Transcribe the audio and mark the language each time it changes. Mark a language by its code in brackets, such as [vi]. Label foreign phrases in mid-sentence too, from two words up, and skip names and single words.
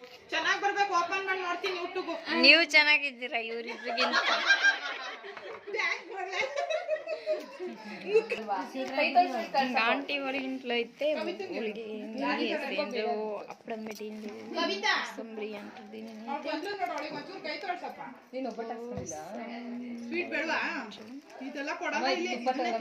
[kn] ಚೆನ್ನಾಗಿ ಬರ್ಬೇಕು ಓಪನ್ ಮಾಡಿ ನೋಡ್ತೀನಿ ಯೂಟ್ಯೂಬ್ ನೀವು ಚೆನ್ನಾಗಿದ್ದೀರಾ ಇವ್ರಿಬ್ರಿಗಿಂತ [te] ఆంటీ వాళ్ళ ఇంట్లో అయితే అప్పడం పెట్టిండు సంబరి అంటారు దీనిని.